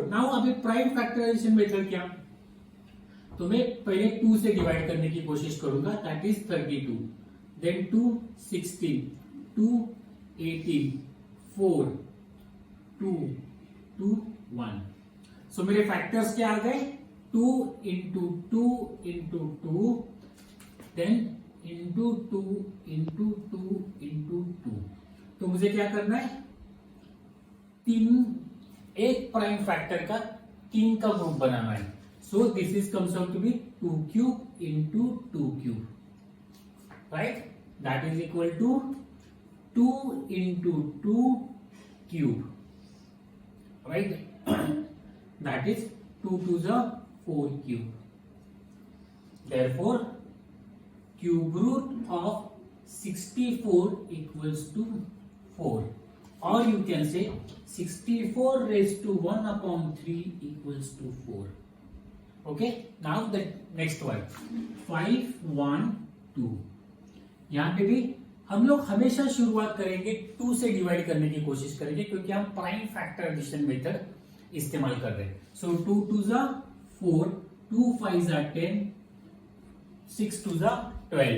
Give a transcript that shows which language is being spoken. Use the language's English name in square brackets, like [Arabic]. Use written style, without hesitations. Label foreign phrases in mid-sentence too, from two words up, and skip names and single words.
[Hindi] नाउ अभी [English] prime factorization method [Hindi] क्या, तो मैं पहले 2 से डिवाइड करने की कोशिश करूंगा, [English] that is 32, then [Hindi] 2 16, 2 18, 4 2 2 1. सो मेरे फैक्टर्स क्या आ गए, [English] 2 into 2 into 2, then into 2 into 2 into 2. [Hindi] तो मुझे क्या करना है, एक प्राइम फैक्टर का 3 का ग्रुप बनाना है. [English] so this is comes out to be 2 cube into 2 cube, right. that is equal to 2 into 2 cube, right. That is 2 to the 4 cube. Therefore, cube root of 64 equals to 4. Or you can say 64 raised to 1 upon 3 equals to 4. Okay. Now the next one, 5 1 2. [Hindi] यहाँ पे भी हम लोग हमेशा शुरुआत करेंगे 2 से डिवाइड करने की कोशिश करेंगे, क्योंकि हम [English] prime factorization method [Hindi] इस्तेमाल कर रहे हैं. सो 2 2 जा 4, 2 5 जा 10, 6 2 जा 12.